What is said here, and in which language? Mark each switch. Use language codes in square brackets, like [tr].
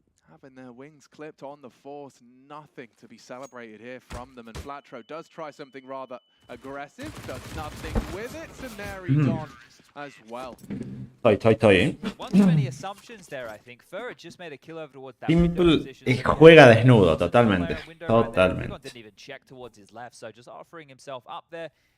[en] Having their wings clipped on the force, nothing to be celebrated here from them. And Flatro does try something rather aggressive, does nothing with it. Scenario on as well. [es] Estoy. [en] One too many assumptions there, I think. Furr just made a kill over towards that [es] Simple juega desnudo, totalmente. [en] Didn't even check towards his left, so just offering himself up there.